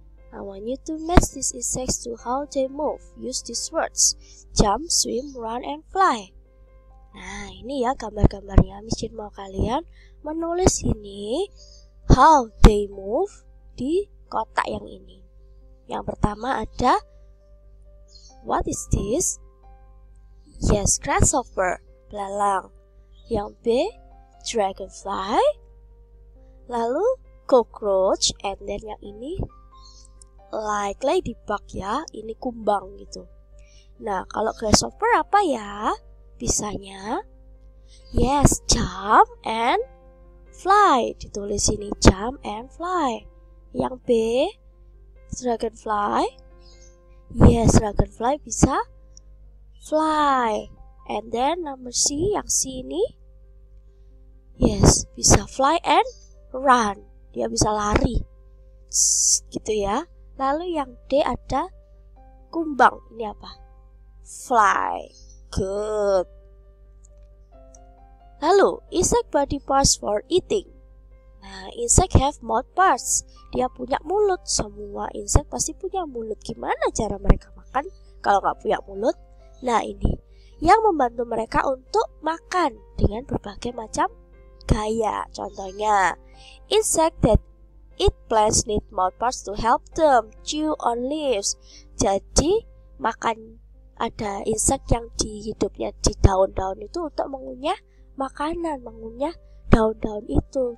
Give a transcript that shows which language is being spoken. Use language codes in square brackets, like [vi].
[en] I want you to match these insects to how they move. Use these words: jump, swim, run, and fly. [id] Nah, ini ya gambar-gambarnya. Michen mau kalian menulis ini [en] how they move [id] di kotak yang ini. Yang pertama ada, [en] what is this? [id] Yes, grasshopper, belalang. Yang B, dragonfly. Lalu cockroach, and then yang ini like ladybug ya, ini kumbang gitu. Nah, kalau grasshopper apa ya? Bisanya, [en] yes, jump and fly. [id] Ditulis ini [en] jump and fly. [id] Yang B, dragonfly. Yes, dragonfly bisa fly. [en] And then number C, [id] yang C ini, yes, bisa [en] fly and run. [id] Dia bisa lari. Gitu ya. Lalu yang D ada kumbang. Ini apa? [en] Fly. Good. Lalu, insect body parts for eating. Nah, insect have mouth parts. [id] Dia punya mulut. Semua insect pasti punya mulut. Gimana cara mereka makan kalau nggak punya mulut? Nah, ini yang membantu mereka untuk makan dengan berbagai macam gaya. Contohnya, [en] insect that eat plants need mouth parts to help them chew on leaves. [id] Jadi, ada insect yang di hidupnya di daun-daun itu untuk mengunyah makanan, mengunyah daun-daun itu.